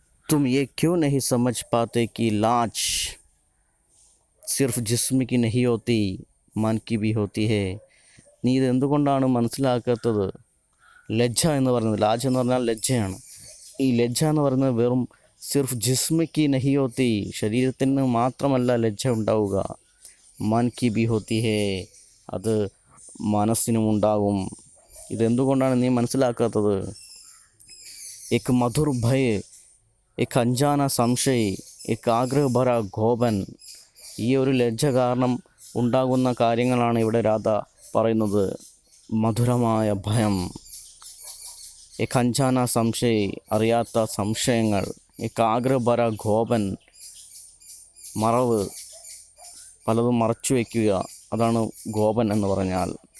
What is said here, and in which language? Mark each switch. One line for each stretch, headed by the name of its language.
Hindi: तुम ये क्यों नहीं समझ पाते कि लाज सिर्फ जिस्म की नहीं होती मन की भी होती है.
Malayalam: നീ ഇതെന്തുകൊണ്ടാണ് മനസ്സിലാക്കാത്തത്? ലജ്ജ എന്ന് പറയുന്നത്, ലാജ് എന്ന് പറഞ്ഞാൽ ലജ്ജയാണ്. ഈ ലജ്ജ എന്ന് പറയുന്നത് വെറും
Hindi: സിർഫ് ജിസ്മ കി നഹി ഹോത്തി,
Malayalam: ശരീരത്തിന് മാത്രമല്ല ലജ്ജ ഉണ്ടാവുക,
Hindi: മൻ കി ബി ഹോത്തി ഹേ,
Malayalam: അത് മനസ്സിനും ഉണ്ടാകും. ഇതെന്തുകൊണ്ടാണ് നീ മനസ്സിലാക്കാത്തത്?
Hindi: एक मधुर भय, एक अनजाना സംശയ, एक ആഗ്രഹ ഭര ഗോപൻ.
Malayalam: ഈ ഒരു ലജ്ജ കാരണം ഉണ്ടാകുന്ന കാര്യങ്ങളാണ് ഇവിടെ രാധ പറയുന്നത്. മധുരമായ ഭയം,
Hindi: एक അഞ്ചാന സംശയ,
Malayalam: അറിയാത്ത സംശയങ്ങൾ,
Hindi: एक ആഗ്രഹ ഭര ഗോപൻ,
Malayalam: മറവ്, പലതും മറച്ചു വയ്ക്കുക, അതാണ് ഗോപൻ എന്ന് പറഞ്ഞാൽ.